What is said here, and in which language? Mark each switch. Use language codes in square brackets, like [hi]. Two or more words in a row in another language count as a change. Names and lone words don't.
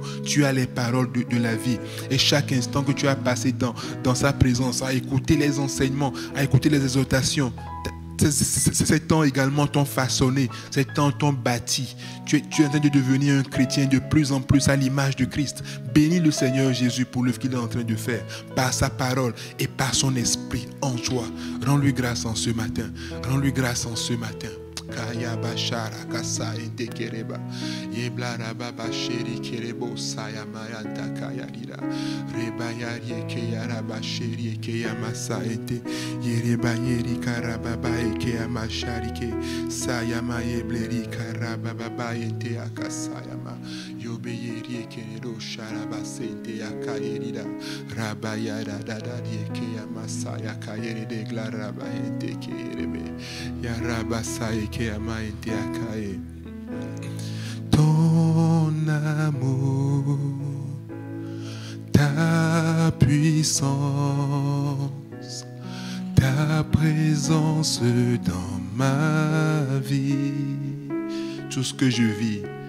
[fr] Tu as les paroles de la vie. Et chaque instant que tu as passé dans sa présence, à écouter les enseignements, à écouter les exhortations, ces temps également t'ont façonné, ces temps t'ont bâti. Tu es en train de devenir un chrétien de plus en plus à l'image de Christ. Bénis le Seigneur Jésus pour l'œuvre qu'il est en train de faire, par sa parole et par son esprit en toi. Rends-lui grâce en ce matin. Rends-lui grâce en ce matin. Kaya bashara kasa ente kereba yeblara baba sheri kerebo saya mayanta kaya rira reba yari ke yara basheri ke yamasa ente yereba yeri karaba ba ke yamashari ke saya mayebleri karaba baba ente akasaya ma yobe yeri ke ro sharaba sente akayerida raba yara dada ke yamasa yakayere de glaraba ente kerebe yaraba sai. Ton amour, ta puissance, ta présence dans ma vie, tout ce que je vis,